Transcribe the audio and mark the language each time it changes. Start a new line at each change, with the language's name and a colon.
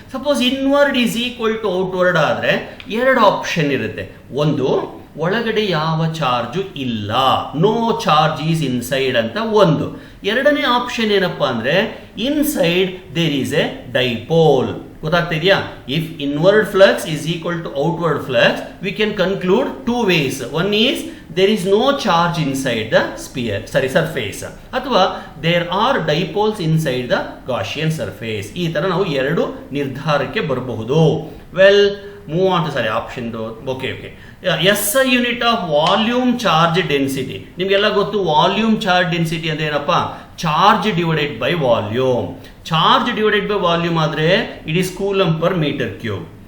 English: Suppose inward is equal to outward
Kannada: ಆದ್ರೆ 2 option ಇರುತ್ತೆ. ಒಂದು, ಒಳಗಡೆ ಯಾವ ಚಾರ್ಜು ಇಲ್ಲ,
English: no charge is inside
Kannada: ಅಂತ ಒಂದು. ಎರಡನೇ ಆಪ್ಷನ್ ಏನಪ್ಪಾ ಅಂದ್ರೆ
English: Inside there is a dipole.
Kannada: ಗೊತ್ತಾಗ್ತಾ ಇದೆಯಾ?
English: If inward flux is equal to outward flux, we can conclude 2 ways. One is there is no charge inside the surface, ಅಥವಾ there are dipoles inside the Gaussian surface.
Kannada: ಈ ತರ ನಾವು 2 ನಿರ್ಧಾರಕ್ಕೆ ಬರಬಹುದು. Well, move on to option.
English: Okay, SI unit of volume charge density.
Kannada: ನಿಮ್ಗೆಲ್ಲ ಗೊತ್ತು, volume charge density ಅಂದ್ರೆ ಏನಪ್ಪಾ? Charge divided by volume. Charge divided by volume ಆದ್ರೆ
English: It is coulomb per metre cube.